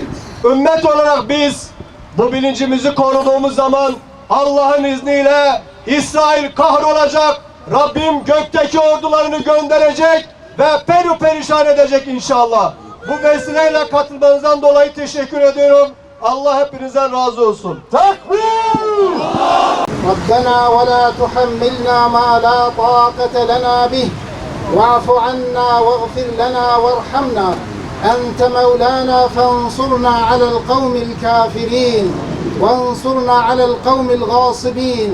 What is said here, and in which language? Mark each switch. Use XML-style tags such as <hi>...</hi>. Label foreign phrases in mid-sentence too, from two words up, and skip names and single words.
<tr>Ümmet olarak biz bu bilincimizi koruduğumuz zaman Allah'ın izniyle İsrail kahrolacak, Rabbim gökteki ordularını gönderecek ve perişan edecek inşallah. Bu vesileyle katılmanızdan dolayı teşekkür ediyorum. Allah hepinizden razı olsun. Tekbir!</tr> <ar>ربنا ولا تحملنا ما لا طاقة لنا به واعف عنا واغفر لنا وارحمنا أنت مولانا فانصرنا على القوم الكافرين وانصرنا على القوم الغاصبين</ar>